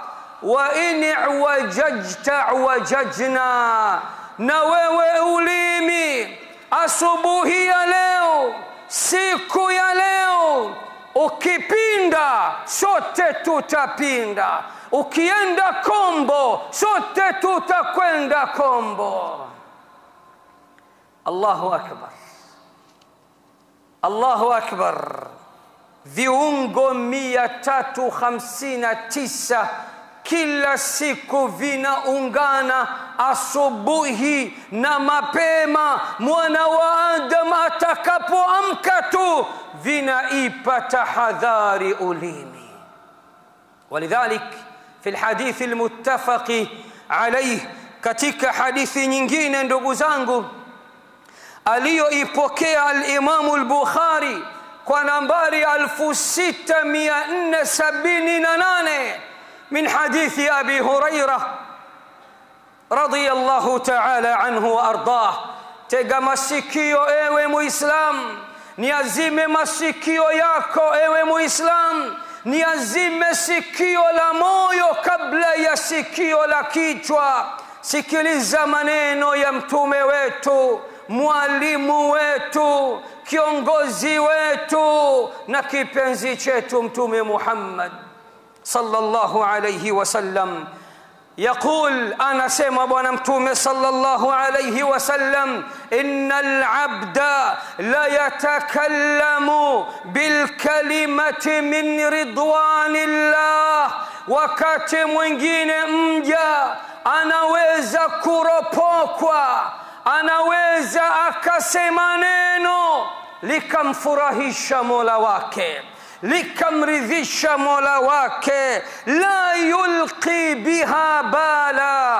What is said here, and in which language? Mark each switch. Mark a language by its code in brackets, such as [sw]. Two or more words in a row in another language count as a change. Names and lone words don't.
[ar] وإن اعوججت اعوججنا, [sw] na wewe ulimi asubuhi ya leo, siku ya leo, ukipinda sote tutapinda, ukienda kombo sote tutakwenda kombo. [ar] الله أكبر الله أكبر. [sw] Viungo 359 kila siku vinaungana asubuhi na mapema. Mwana wa Adam atakapoamka tu vinaipa tahadhari ulimi. [ar] ولذلك في الحديث المتفق عليه, [sw] katika hadithi nyingine ndugu zangu aliyoipokea al-Imam al-Bukhari kwa nambari 6478 [ar] من حديث أبي هريرة رضي الله تعالى عنه وأرضاه. [sw] Tega masikio ewe Muislam, niazime masikio yako ewe Muislam, niazime sikio la moyo kabla ya sikio la kichwa. Sikiliza maneno ya mtume wetu, mwalimu wetu, kiongozi wetu na kipenzi chetu mtume Muhammad [ar] صلى الله عليه وسلم. يقول [sw] anasema bwana mtume [ar] صلى الله عليه وسلم إن العبد لا يتكلم بالكلمة من رضوان الله. [sw] wakati mwingine mja anaweza kuropokwa, anaweza akasema neno likamfurahisha Mola wake, likamridhisha Mola wake, [ar] لا يلقي بها بالا.